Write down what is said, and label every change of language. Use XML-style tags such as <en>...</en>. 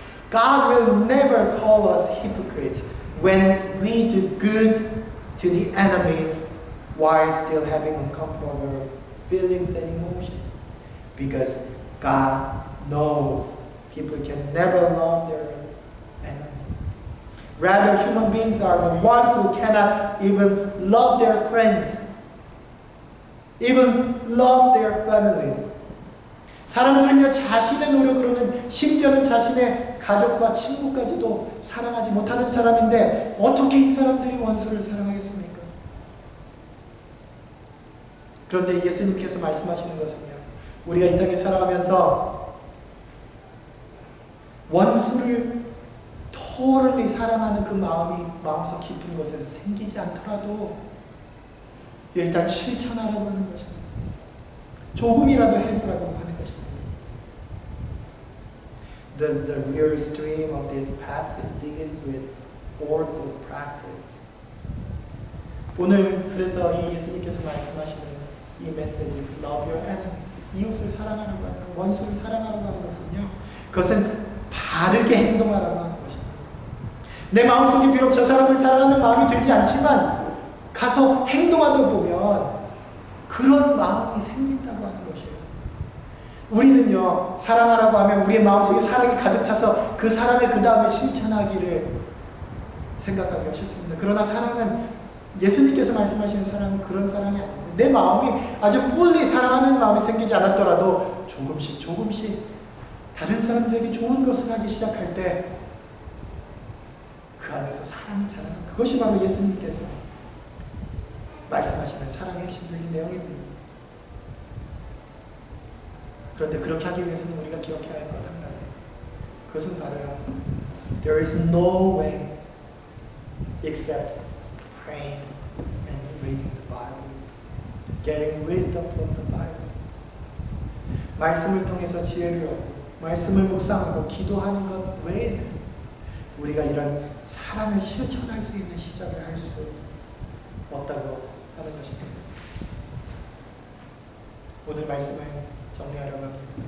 <en>God will never call us hypocrites when we do good to the enemies while still having uncomfortable feelings and emotions. Because God knows people can never love their enemy. Rather, human beings are the ones who cannot even love their friends, even love their families.</en> <ko>사람들은요, 자신의 노력으로는 심지어는 자신의 가족과 친구까지도 사랑하지 못하는 사람인데 어떻게 이 사람들이 원수를 사랑하겠습니까? 그런데 예수님께서 말씀하시는 것은요, 우리가 이 땅에 살아가면서 원수를 totally 사랑하는 그 마음이 마음속 깊은 곳에서 생기지 않더라도 일단 실천하라고 하는 것입니다. 조금이라도 해보라고 하는 것입니다.</ko> <en>Thus the real stream of this passage begins with ortho practice.</en> <ko>오늘 그래서 이 예수님께서 말씀하시는 이 메시지,</ko> <en>love your enemy,</en> <ko>이웃을 사랑하라고 하는, 원수를 사랑하라고 하는 것은요, 그것은 바르게 행동하라고 하는 것입니다. 내 마음속에 비록 저 사람을 사랑하는 마음이 들지 않지만 가서 행동하다 보면 그런 마음이 생긴다고 하는 것이에요. 우리는요, 사랑하라고 하면 우리의 마음속에 사랑이 가득 차서 그 사랑을 그 다음에 실천하기를 생각하기가 쉽습니다. 그러나 사랑은 예수님께서 말씀하시는 사랑은 그런 사랑이 아닙니다. 내 마음이 아주 fully 사랑하는 마음이 생기지 않았더라도 조금씩 다른 사람들에게 좋은 것을 하기 시작할 때 그 안에서 사랑이 자라는 그것이 바로 예수님께서 말씀하시는 사랑의 핵심적인 내용입니다. 그런데 그렇게 하기 위해서는 우리가 기억해야 할 것 한 가지. 그것은 바로요.</ko> <en>There is no way except praying and reading the Bible, getting wisdom from the Bible.</en> <ko>말씀을 통해서 지혜를 얻고 말씀을 묵상하고 기도하는 것 외에는 우리가 이런 사랑을 실천할 수 있는 시작을 할 수 없다고 하는 것입니다. 오늘 말씀을 정리하려고 합니다.</ko>